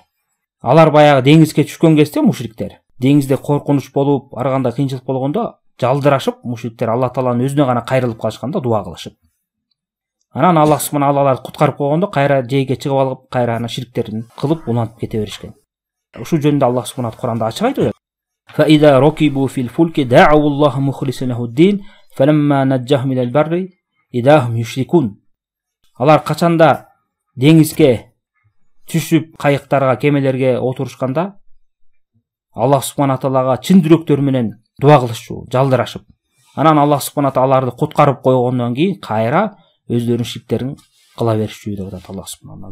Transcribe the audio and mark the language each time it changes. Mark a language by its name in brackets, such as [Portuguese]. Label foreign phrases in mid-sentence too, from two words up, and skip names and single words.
[Kyrgyz] Алар баягы деңизге түшкөн кезде мушриктер, деңизде коркунуч болуп, ар кандай кыйынчылык болгондо жалдырашып, мушриктер Алла тааланын өзүнө гана кайрылып калышканда дуа кылышып. Анан [Arabic] الله سبحانه [Kyrgyz] аларды куткарып койгондо кайра жейге чыгып алып, кайра ана ширктерин кылып улантып кете беришкен. Ушул жөнүндө [Arabic] الله سبحانه [Kyrgyz] Куранда ачык айтып атат. [Arabic] فإذا ركبوا في الفلك دعوا الله مخلصين له الدين فلما نجاهم إلى البر إذا هم يشركون. [Kyrgyz] Алар качанда деңизге түшүп, кайыктарга, кемелерге отурушканда [Arabic] الله سبحانه [Kyrgyz] таалага чын жүрөктөр менен дуа кылышчу, жалдырашып. Анан [Arabic] الله سبحانه تعالى [Kyrgyz] аларды куткарып койгондон кийин кайра өздөрүнүн ширктерин кыла беришчү деп атат [Arabic] الله سبحانه.